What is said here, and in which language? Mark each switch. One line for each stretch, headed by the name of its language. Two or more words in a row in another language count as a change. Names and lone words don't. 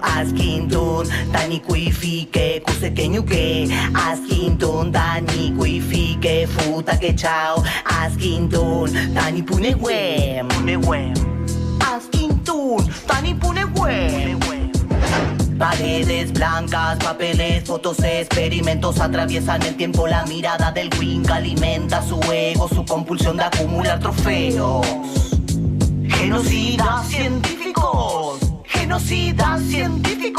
Mapuche: askintun, tani kuifike, kusekenyuke, askintun, tani kuifike, futa que chao, askintun, tani punewem, askintun, tani punewem.
Spanish: Paredes blancas, papeles, fotos, experimentos atraviesan el tiempo. La mirada del Winca alimenta su ego, su compulsión de acumular trofeos. Genocidas científicos, genocidas científicos.